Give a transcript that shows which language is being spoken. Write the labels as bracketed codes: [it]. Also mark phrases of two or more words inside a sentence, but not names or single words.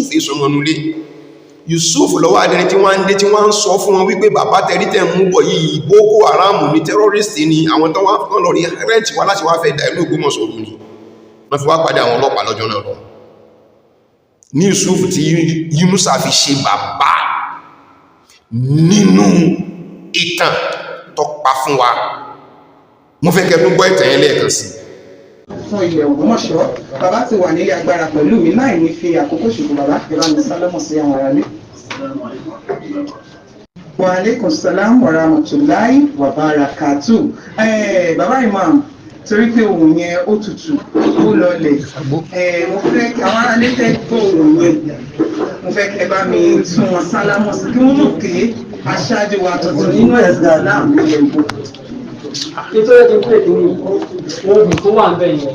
[yo] èso wọn nulé Yusuf lọ́wọ́ adẹni tí wọ́n ń dé tí wọ́n ń sọ fún wọn wípé bàbá tẹ̀rí tẹ̀ mú bọ̀ yìí Boko Haram ní terrorist ni àwọn tó wọ́n lọ rí rẹ́ǹtì wá láti wá fẹ́ dà inú Ògbómọ̀ṣọ́ ni wọ́n fi wá pàdé àwọn ọlọ́pàá lọ́jọ́ náà lọ ní Yusuf tí Yunusa fi ṣe bàbá nínú ìtàn tó pa fún wa mo fẹ́ kẹ́tún gbọ́ ìtàn yẹn lẹ́ẹ̀kan sí. fún ilẹ̀ Ògbómọ̀ṣọ́ bàbá ti wà nílé agbára pẹ̀lú mi láì ní fi àkókò ṣùgbọ́n bàbá ìbámu sálámù sí àwọn ará lé. [ar] وعليكم السلام ورحمة الله وبركاته. [yo] Bàbá Imam torí pé ohun yẹn ó tutù ó lọlẹ̀ mo fẹ́ kí àwọn ará lé fẹ́ gbọ́ ohun yẹn mo fẹ́ kẹ́ bá mi tún wọn sálámù sí kí wọ́n mọ̀ pé aṣáájú wa tuntun nínú ẹ̀sìn Islam ló yẹ kó. Nítorí ẹni pé ní ohun tó wà ń bẹ̀ yẹn.